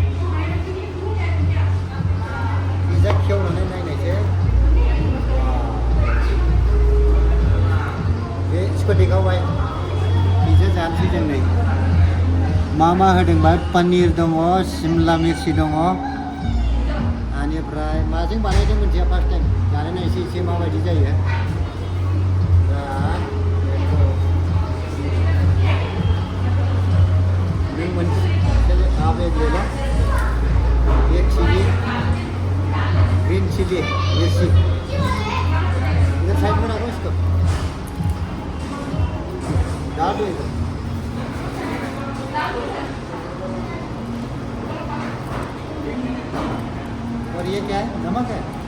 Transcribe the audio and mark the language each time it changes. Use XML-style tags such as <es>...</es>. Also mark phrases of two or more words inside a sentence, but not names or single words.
<brx>खेवनानै नायनायसै बे स्कुटिकावहाय पिज्जा जानोसै जों नै मा होदोंबा पनिर दङ सिमला मिर्चि दङ बेनिफ्राय माजों बानायदों मोनथिया</brx> <en>first time</en> <brx>जानाय नायसै एसे माबायदि जायो दा नों मोनसे</brx> <hi>आप एक ले लो एक</hi> <en>chili green chili</en> <hi>मिर्ची इधर साइड में रखो इसको डाल दो इधर और ये क्या है नमक है</hi>